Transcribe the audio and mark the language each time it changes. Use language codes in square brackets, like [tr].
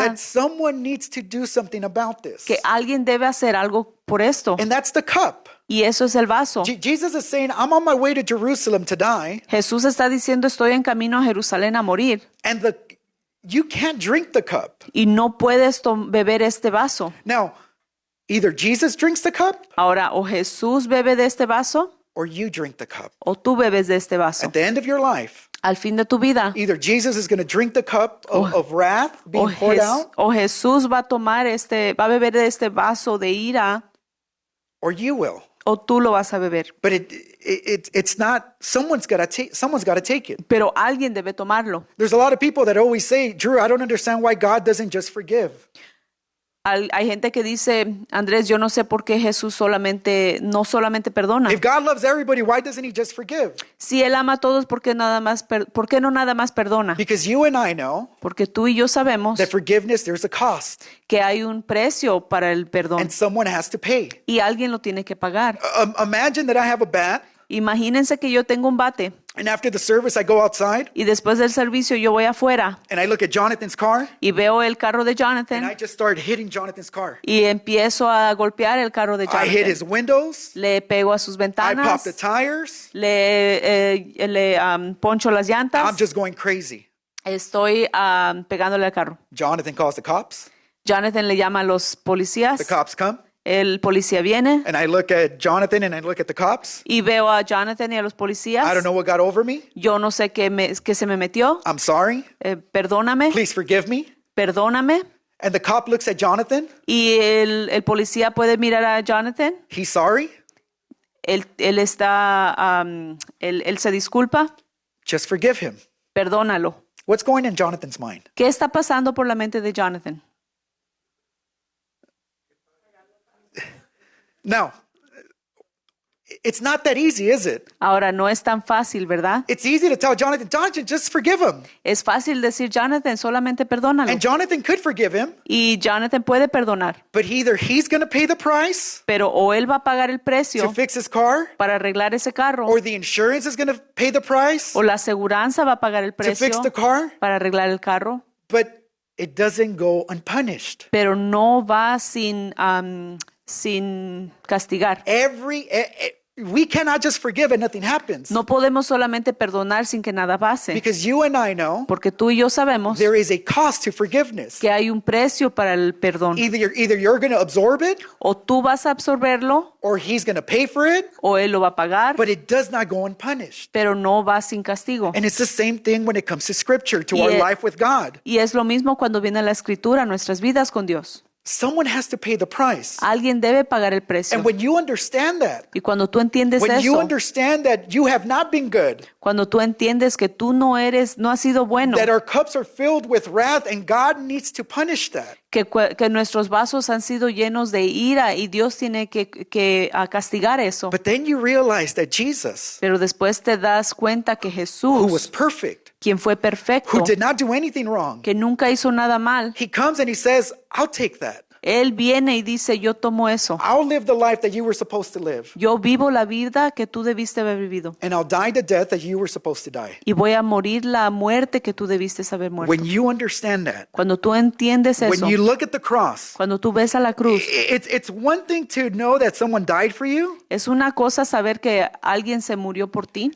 [en] That someone needs to do something about this. [es] que alguien debe hacer algo por esto? [en] And that's the cup. [es] Y eso es el vaso. [en] Jesus is saying, I'm on my way to Jerusalem to die, [es] Jesús está diciendo, estoy en camino a Jerusalén a morir. [en] and you can't drink the cup. [es] Y no puedes beber este vaso. [en] Now, either Jesus drinks the cup [es] Ahora, o Jesús bebe de este vaso, [en] or you drink the cup. [es] o tú bebes de este vaso. [en] At the end of your life, [es] Al fin de tu vida, [en] either Jesus is going to drink the cup of wrath being poured out, [es] o Jesús va a beber de este vaso de ira, [en] or you will. [es] o tú lo vas a beber. [en] But it's not, someone's got to take it. [es] Pero alguien debe tomarlo. [en] There's a lot of people that always say, Drew, I don't understand why God doesn't just forgive. [es] Hay gente que dice, Andrés, yo no sé por qué Jesús no solamente perdona. [en] If God loves everybody, why doesn't He just forgive? [es] Si Él ama a todos, ¿por qué no nada más perdona? [en] Because you and I know [es] Porque tú y yo sabemos [en] that forgiveness, there's a cost, [es] que hay un precio para el perdón [en] and someone has to pay. [es] y alguien lo tiene que pagar. [en] Imagine that I have a bat, [es] Imagínense que yo tengo un bate [en] and after the service, I go outside, [es] y después del servicio yo voy afuera [en] and I look at Jonathan's car, [es] y veo el carro de [en] and I [es] Jonathan [en] just start hitting Jonathan's car. [es] y empiezo a golpear el carro de [en] I hit his [es] Jonathan. [en] windows, [es] Le pego a sus [en] I pop [es] ventanas, [en] the tires, [es] le poncho las [en] I'm [es] llantas, [en] just going crazy. [es] estoy pegándole al carro. [en] Jonathan calls the cops, [es] Jonathan le llama a los [en] the [es] policías, [en] cops come, [es] el policía viene [en] and I look at Jonathan and I look at the cops. [es] y veo a Jonathan y a los policías. [en] I don't know what got over me. [es] Yo no sé qué se me metió. [en] I'm sorry. [es] Perdóname, [en] Please forgive me. [es] perdóname. [en] And the cop looks at Jonathan. [es] Y el policía puede mirar a Jonathan. [en] He's sorry. [es] Él se disculpa. [en] Just forgive him. [es] Perdónalo. [en] What's going in Jonathan's mind? [es] ¿Qué está pasando por la mente de Jonathan? [en] Now, it's not that easy, is it? [es] Ahora, no es tan fácil, ¿verdad? [en] It's easy to tell Jonathan, just forgive him. [es] Es fácil decir, Jonathan, solamente perdónalo. [en] And Jonathan could forgive him, [es] Y Jonathan puede perdonar. [en] but either he's going to pay the price [es] Pero o él va a pagar el [en] to [es] precio [en] fix his car, [es] para arreglar ese carro, [en] or the insurance is going to pay the price [es] o la aseguranza va a pagar el [en] to fix [es] precio [en] the car, [es] para arreglar el carro. [en] but it doesn't go unpunished. [es] Pero no va sin castigar. [en] We cannot just forgive and nothing happens. [es] No podemos solamente perdonar sin que nada pase. [en] Because you and I know [es] Porque tú y yo sabemos [en] there is a cost to forgiveness. [es] que hay un precio para el perdón. [en] Either you're going to absorb it, [es] O tú vas a absorberlo, [en] or he's going to pay for it, [es] o él lo va a pagar, [en] but it does not go unpunished. [es] pero no va sin castigo. [en] And it's the same thing when it comes to scripture, to [es] Y [en] our e- life with God. [es] Y es lo mismo cuando viene la escritura, nuestras vidas con Dios. [en] Someone has to pay the price. [es] Alguien debe pagar el precio. [en] And when you understand that, [es] Y cuando tú entiendes [en] when you [es] eso, [en] understand that you have not been good, [es] cuando tú entiendes que tú no has sido bueno, [en] that our cups are filled with wrath and God needs to punish that, [es] que nuestros vasos han sido llenos de ira y Dios tiene que castigar eso. [en] but then you realize that Jesus, [es] Pero después te das cuenta que [en] who was perfect, [es] quien fue perfecto, [en] who did not do anything wrong, [es] que nunca hizo nada mal, [en] he comes and he says, I'll take that. [es] Él viene y dice, yo tomo eso. [en] I'll live the life that you were supposed to live. [es] Yo vivo la vida que tú debiste haber vivido. [en] And I'll die the death that you were supposed to die. [es] Y voy a morir la muerte que tú debiste haber muerto. [en] When you understand that, [es] Cuando tú entiendes [en] when [es] eso, [en] you look at the cross, [es] cuando tú ves a la cruz, [en] it's one thing to know that someone died for you. [es] es una cosa saber que alguien se murió por ti,